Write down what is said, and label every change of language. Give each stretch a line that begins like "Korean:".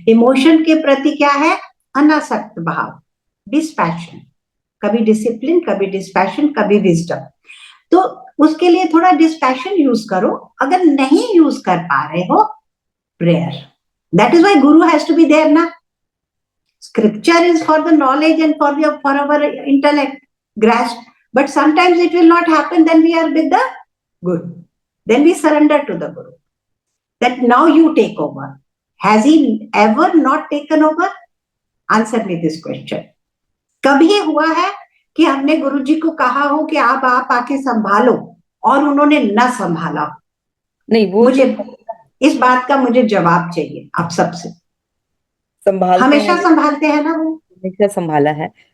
Hindi: Emotion के प्रति क्या है? अनासक्त भाव, डिस्पैशन, कभी डिसिप्लिन, कभी डिस्पैशन, कभी विजडम। तो उसके लिए थोड़ा डिस्पैशन यूज करो। अगर नहीं यूज कर पा रहे हो, prayer,
English: that is why guru has to be there
Hindi: ना।
English: Scripture is for the knowledge and for our intellect grasp, but sometimes it will not happen, then we are with the guru, then we surrender to the guru, that now you take over. Has he ever not taken over? Answer me this question.
Hindi: कभी हुआ है कि हमने गुरुजी को कहा हो कि आप आके संभालो, और उन्होंने न संभाला? नहीं, वो मुझे तो इस बात का मुझे जवाब चाहिए आप सबसे। संभालते हैं, हमेशा संभालते हैं ना वो? हमेशा संभाला है।